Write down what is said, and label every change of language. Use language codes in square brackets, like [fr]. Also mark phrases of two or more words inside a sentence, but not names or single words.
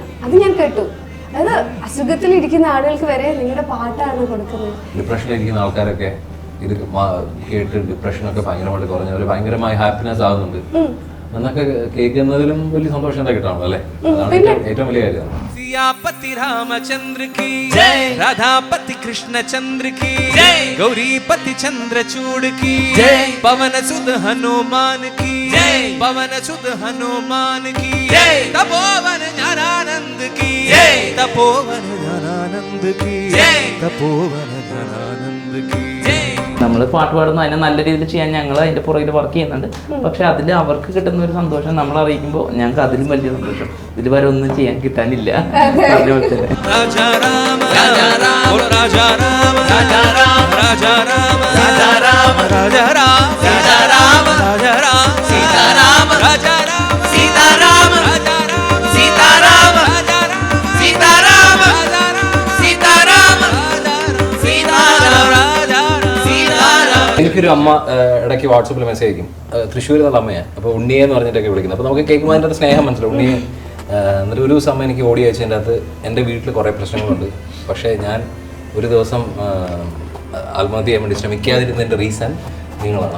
[ml] അത് ഞാൻ കേട്ടു. അത് അസുഖത്തിലിരിക്കുന്ന ആളുകൾക്ക് വരെ നിങ്ങളുടെ പാട്ടാണ് കൊടുക്കുന്നത്. ഡിപ്രഷനിലിരിക്കുന്ന ആൾക്കാരൊക്കെ ഇത് കേട്ട് ഡിപ്രഷനൊക്കെ ഭയങ്കരമായിട്ട് കുറഞ്ഞവര് ഭയങ്കരമായി ഹാപ്പിനെസ് ആകുന്നുണ്ട് എന്നൊക്കെ കേൾക്കുന്നതിലും വലിയ സന്തോഷം എന്താ കിട്ടാണല്ലോ അല്ലേ? അതാണ് ഏറ്റവും വലിയ കാര്യം. [hi] सियापति रामचंद्र की जय, राधापति कृष्ण चंद्र की जय, गौरीपति चंद्रचूड़ की जय, पवन सुत हनुमान की जय, पवन सुत हनुमान की जय, तपोवन ज्ञानानंद की जय, तपोवन ज्ञानानंद की जय, तपोवन ज्ञानानंद की जय. [ml] നമ്മൾ പാട്ട് പാടുന്ന അതിനെ നല്ല രീതിയിൽ ചെയ്യാൻ ഞങ്ങൾ അതിന്റെ പുറകിൽ വർക്ക് ചെയ്യുന്നുണ്ട്. പക്ഷെ അതിൽ അവർക്ക് കിട്ടുന്ന ഒരു സന്തോഷം നമ്മൾ അറിയിക്കുമ്പോൾ ഞങ്ങൾക്ക് അതിലും വലിയ സന്തോഷം ഇതിൽ വരെ ഒന്നും ചെയ്യാൻ കിട്ടാനില്ല. അതുപോലെ തന്നെ [hi] राजा राम राजा राम राजा राम राजा राम राजा राम राजा राम राजा राम राजा राम राजा राम सीता राम राजा राम सीता राम राजा राम सीता राम राजा राम सीता राम राजा राम सीता राम राजा राम सीता राम राजा राम सीता राम. [ml] എനിക്കൊരു അമ്മ ഇടയ്ക്ക് വാട്സപ്പിൽ മെസ്സേജ് അയക്കും. തൃശ്ശൂർ എന്നുള്ള അമ്മയാണ്. അപ്പോൾ ഉണ്ണിയെ എന്ന് പറഞ്ഞിട്ടൊക്കെ വിളിക്കുന്നത്. അപ്പോൾ നമുക്ക് കേൾക്കുമ്പോൾ അതിൻ്റെ അത് സ്നേഹം മനസ്സിലാവും. ഉണ്ണിയെ എന്നിട്ട് ഒരു സമയം എനിക്ക് ഓടി അയച്ചതിൻ്റെ അകത്ത് എൻ്റെ വീട്ടിൽ കുറേ പ്രശ്നങ്ങളുണ്ട്, പക്ഷേ ഞാൻ ഒരു ദിവസം ആത്മഹത്യ ചെയ്യാൻ വേണ്ടി ശ്രമിക്കാതിരുന്നതിൻ്റെ റീസൺ നിങ്ങളാണ്.